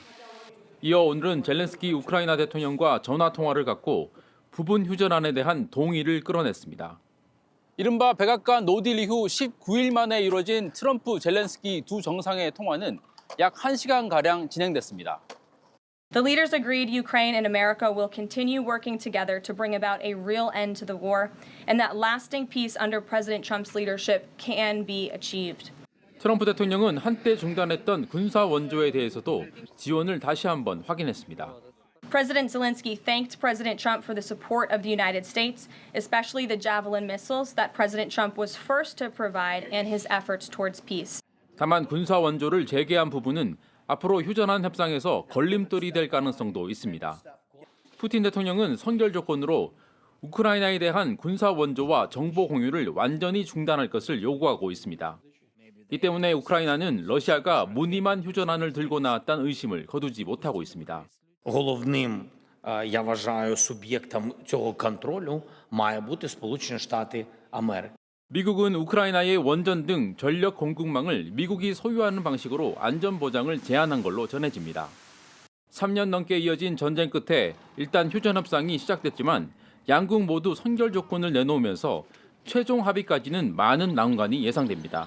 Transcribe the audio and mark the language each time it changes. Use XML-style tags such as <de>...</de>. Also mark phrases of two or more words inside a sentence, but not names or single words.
<ko>이어 오늘은 젤렌스키 우크라이나 대통령과 전화 통화를 갖고 부분 휴전안에 대한 동의를 끌어냈습니다. 이른바 백악관 노딜 이후 19일 만에 이루어진 트럼프 젤렌스키 두 정상의 통화는 약 1시간가량 진행됐습니다.</ko> <en>The leaders agreed Ukraine and America will continue working together to bring about a real end to the war and that lasting peace under President Trump's leadership can be achieved.</en> <ko>트럼프 대통령은 한때 중단했던 군사 원조에 대해서도 지원을 다시 한번 확인했습니다.</ko> <en>President Zelensky thanked President Trump for the support of the United States, especially the Javelin missiles that President Trump was first to provide and his efforts towards peace.</en> <ko>다만 군사 원조를 재개한 부분은 앞으로 휴전안 협상에서 걸림돌이 될 가능성도 있습니다. 푸틴 대통령은 선결 조건으로 우크라이나에 대한 군사 원조와 정보 공유를 완전히 중단할 것을 요구하고 있습니다. 이 때문에 우크라이나는 러시아가 무늬만 휴전안을 들고 나왔다는 의심을 거두지 못하고 있습니다.</ko> <uk>Головним, я вважаю, суб'єктом цього контролю має бути Сполучені Штати Америки.</uk> <ko>미국은 우크라이나의 원전 등 전력 공급망을 미국이 소유하는 방식으로 안전 보장을 제한한 걸로 전해집니다. 3년 넘게 이어진 전쟁 끝에 일단 휴전 협상이 시작됐지만 양국 모두 선결 조건을 내놓으면서 최종 합의까지는 많은 난관이 예상됩니다.</ko>